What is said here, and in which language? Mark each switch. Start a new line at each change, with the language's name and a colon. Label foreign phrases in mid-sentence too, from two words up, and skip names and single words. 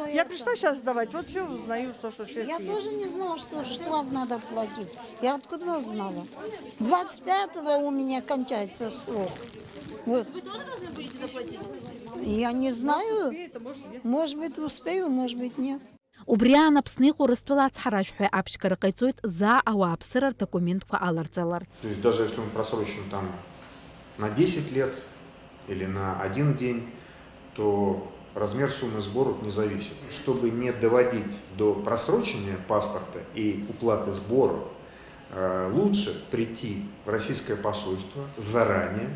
Russian: Я пришла сейчас сдавать, вот все узнаю, что сейчас Я тоже не знала, что штраф надо платить. Я откуда знала? 25-го у меня кончается срок. Вот. Вы тоже должны будете заплатить? Я не знаю. Может быть, успею, может быть, нет.
Abkhazian: Убри анаԥсны иҟоу Урыстәыла ацҳаражә ҳәа аԥшьқара ҟаиҵоит заа ауааԥсыра рдокументқәа аларҵаларц.
Russian: То есть даже если мы просрочим там на 10 лет или на 1 день, то размер суммы сборов не зависит. Чтобы не доводить до просрочения паспорта и уплаты сборов, лучше прийти в российское посольство заранее.